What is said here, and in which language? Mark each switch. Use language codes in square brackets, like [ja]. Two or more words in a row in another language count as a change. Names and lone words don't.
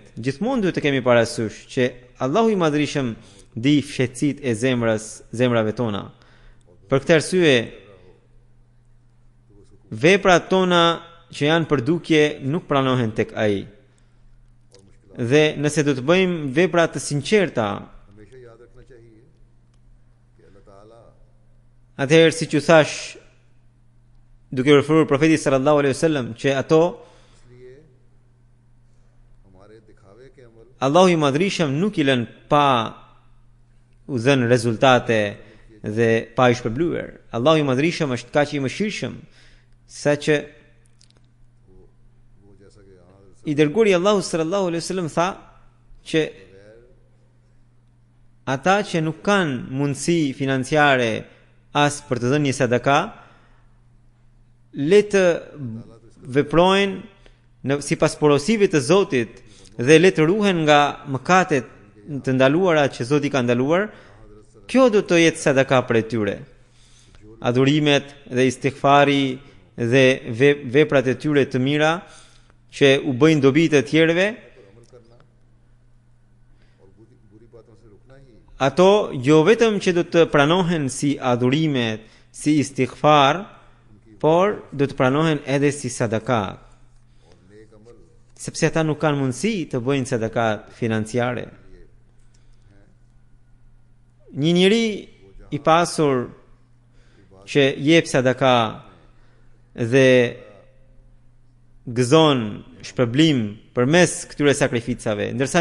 [sq] Gjithmonë duhet të kemi parasysh që Allahu i Madhërisëm di shqetësitë e zemrave tona. Për këtë arsye, veprat tona që janë për dukje nuk pranohen tek ai. Dhe nëse do të bëjmë vepra të sinqerta, [ur] ہمیشہ یاد رکھنا چاہیے کہ اللہ تعالیٰ [sq] atëherë siç u thash, duke referuar profetit [ar] صلى الله عليه وسلم, [sq] që ato [ur] اس لیے ہمارے دکھاوے کے عمل [sq] Allahu i Madhërisëm nuk i lën pa u dhënë rezultate dhe pa i shpërblyer. Allahu i Madhërisëm është kaq i mëshirshëm saqë [ur] وہ جیسا کہ یہاں [sq] i dërguari Allahu [ar] صلى الله عليه وسلم [sq] tha që ata që nuk kanë mundësi financiare as për të dhënë një sadaka, le të veprojnë sipas porosive të Zotit dhe le të ruhen nga mëkatet të ndaluara që Zoti ka ndaluar. Kjo do të jetë sadaka për tyre. Adhurimet dhe istighfari dhe veprat e tyre të mira që u bëjnë dobi të tjerëve, [ur] عمل کرنا اور بری باتوں سے رکنا ہی [sq] ato jo vetëm që do të pranohen si adhurimet, si istighfar, por do të pranohen edhe si sadaka, [ur] اور نیک عمل [sq] sepse ata nuk kanë mundësi të bëjnë sadaka financiare. Një njeri i pasur që jep sadaka dhe gëzon shpërblim përmes këtyre sakrificave, ndërsa